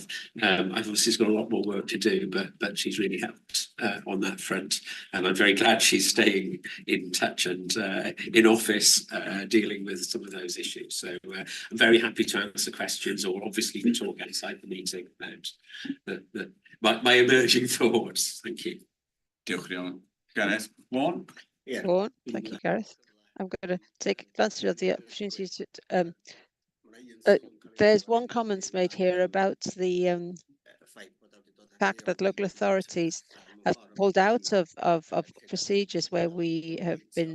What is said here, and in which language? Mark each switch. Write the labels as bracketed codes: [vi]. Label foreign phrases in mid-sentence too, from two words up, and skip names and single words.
[en] I've obviously got a lot more work to do, but she's really helped on that front, and I'm very glad she's staying in touch and in office dealing with some of those issues. So I'm very happy to answer questions, or obviously we talk outside the meeting about my emerging thoughts. Thank you. [cy] Diolch iawn. Gareth, Vaughan? [en] Vaughan, thank you, Gareth. I'm going to take advantage of the opportunity to. There's one comment made here about the fact that local authorities have pulled out of procedures where we have been.